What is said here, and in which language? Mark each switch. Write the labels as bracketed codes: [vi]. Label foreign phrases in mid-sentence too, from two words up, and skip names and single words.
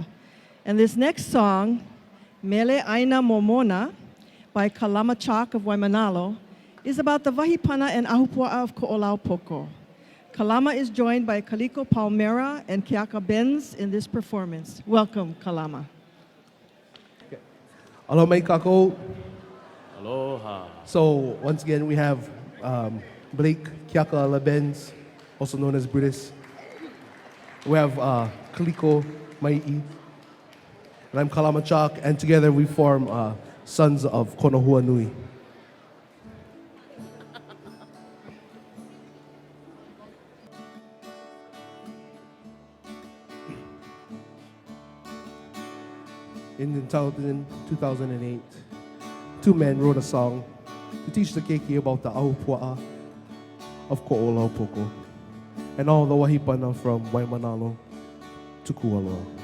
[en] And this next song, Mele Aina Momona, by Kalama Chalk of Waimanalo, is about the Vahipana and Ahupua of Koolaupoko. Kalama is joined by Kaliko Palmera and Keaka Benz in this performance. Welcome, Kalama. [haw] Aloha mai kākou. [en] Aloha. So once again, we have Blake Keaka Benz, also known as British. We have Kaliko Mai'i. And I'm Kalama Chalk, and together we form Sons of Konohua Nui. In 2008, two men wrote a song to teach the keiki about the aupua'a of Koolaupoko. and all the wahipana from Waimanalo to Kualoa.